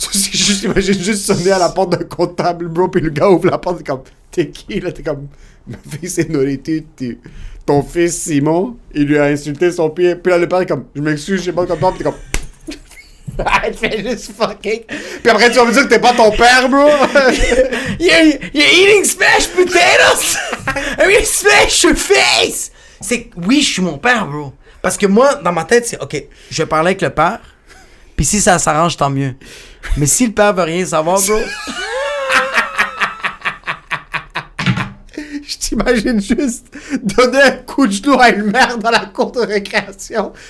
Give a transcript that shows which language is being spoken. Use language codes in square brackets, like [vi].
[fr] J'imagine juste sonner à la porte d'un comptable, bro, puis le gars ouvre la porte, t'es comme, t'es qui, là? T'es comme, ma fille, c'est Norité, ton fils, Simon, il lui a insulté son pied. Puis là, le père est comme, je m'excuse, je sais pas comment t'es comme... Elle fait juste fucking... Puis après, tu vas me dire que t'es pas ton père, bro? [en] You're eating smashed potatoes! I'm gonna smash your face! [fr] C'est... Oui, je suis mon père, bro. Parce que moi, dans ma tête, c'est... OK, je vais parler avec le père, puis si ça s'arrange, tant mieux. Mais si le père veut rien savoir, bro... Je t'imagine juste donner un coup de genou à une mère dans la cour de récréation.